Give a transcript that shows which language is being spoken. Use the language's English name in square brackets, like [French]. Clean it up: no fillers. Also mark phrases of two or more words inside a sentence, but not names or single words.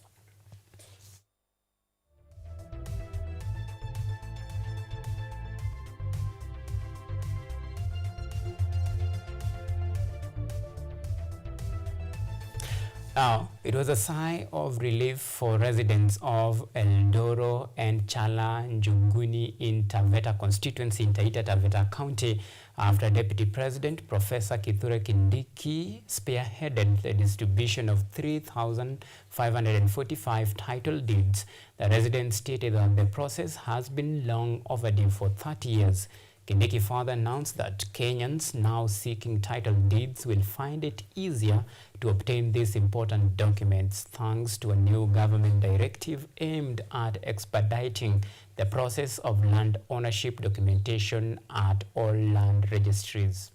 [English] Now, it was a sigh of relief for residents of Eldoro and Chala Njuguni in Taveta constituency in Taita Taveta County after Deputy President Professor Kithure Kindiki spearheaded the distribution of 3,545 title deeds. The residents stated that the process has been long overdue for 30 years. Kindiki further announced that Kenyans now seeking title deeds will find it easier to obtain these important documents thanks to a new government directive aimed at expediting the process of land ownership documentation at all land registries.